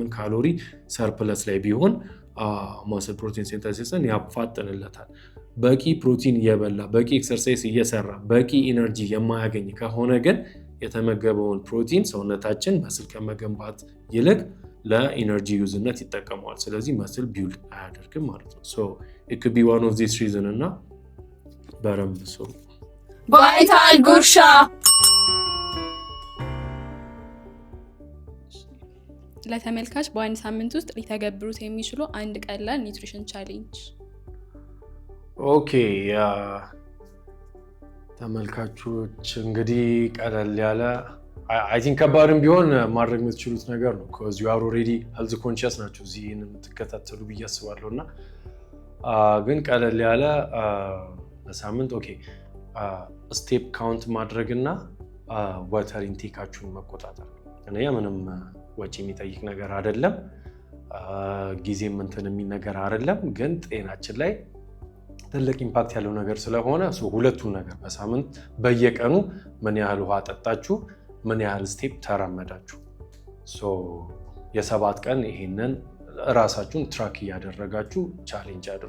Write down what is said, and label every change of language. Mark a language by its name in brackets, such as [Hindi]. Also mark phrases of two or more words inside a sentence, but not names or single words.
[English] calorie surplus [Amharic] ላይ ቢሆን ማስል ፕሮቲን ሲንተሲስን ያፋጥንለታል። በቂ ፕሮቲን እየበላ በቂ ኤክሰርሳይዝ እየሰራ በቂ ኢነርጂ የማያገኝ ከሆነ ግን የተመገበውን ፕሮቲን ሰውነታችን መስል ከመገንባት ይልቅ ለኢነርጂ ዩዝነት ይጠቀመዋል። ስለዚህ [English] muscle build [Amharic] አያደርግም ማለት ነው። [English] it could be one of these reason [Amharic] እና በረምብ ቫይታል ጉርሻ። ለተመልካች በአንድ ሳምንት ውስጥ ሊተገብሩት የሚችሉ አንድ ቀላል [English] nutrition challenge። [Amharic] ኦኬ ያ ተመልካቾች እንግዲህ ቀለል ያለ [English] I think [Amharic] ከባድም ቢሆን ማድረግ የምትችሉት ነገር ነው። [English] because you are already health [Amharic] conscious ናቸው እዚህ የምትከታተሉ ብዬ አስባለሁ። እና ግን ቀለል ያለ በሳምንት ኦኬ [English] step count [Amharic] ማድረግና ዋተር ኢንቴካችሁን መቆጣጠር። እኔ ምንም ወጪ የሚጠይቅ ነገር አይደለም፣ ጊዜም እንትን የሚል ነገር አይደለም፣ ግን ጤናችን ላይ ትልቅ ኢምፓክት ያለው ነገር ስለሆነ ሁለቱን ነገር በሳምንት በየቀኑ ምን ያህል ውሃ ጠጣችሁ፣ ምን ያህል ስቴፕ ተራመዳችሁ፣ የ7 ቀን ይሄንን እራሳችሁን ትራክ እያደረጋችሁ ቻሌንጅ አድርጉ።